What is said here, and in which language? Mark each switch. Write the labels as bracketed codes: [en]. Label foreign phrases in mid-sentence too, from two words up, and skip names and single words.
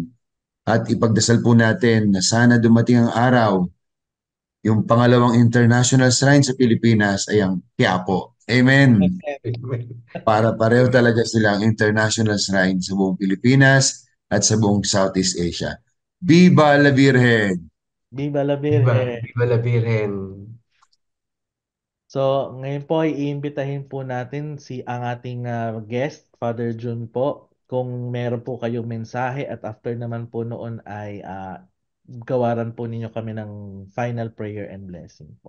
[tl] At ipagdasal po natin na sana dumating ang araw, yung pangalawang [en] international shrine [tl] sa Pilipinas ay ang Quiapo. Amen. Amen. Para pareho talaga silang [en] international shrine [tl] sa buong Pilipinas at sa buong Southeast Asia. [es] Viva la Virgen! Viva la Viva, Virgen! Viva la Virgen. [tl] So, ngayon po ay iimbitahin po natin ang ating guest, Father Jun po, kung meron po kayong mensahe at after naman po noon ay gawaran po ninyo kami ng [en] final prayer and blessing [tl] po.